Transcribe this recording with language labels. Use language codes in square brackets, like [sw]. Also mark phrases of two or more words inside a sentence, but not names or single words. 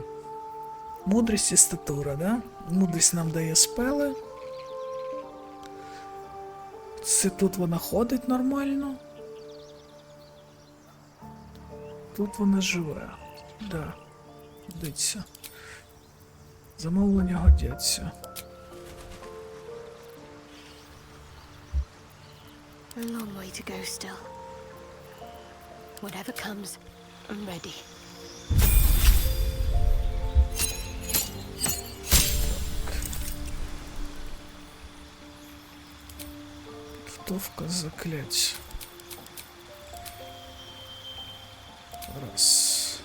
[uk] Мудрість і статура, да? Мудрість нам дає спели. Це тут вона ходить нормально. Тут вона живе. Да. Годиться. Замовлення годяться. [en] A long way to go still. Whatever comes, I'm ready. [uk] Підготовка заклять. Раз.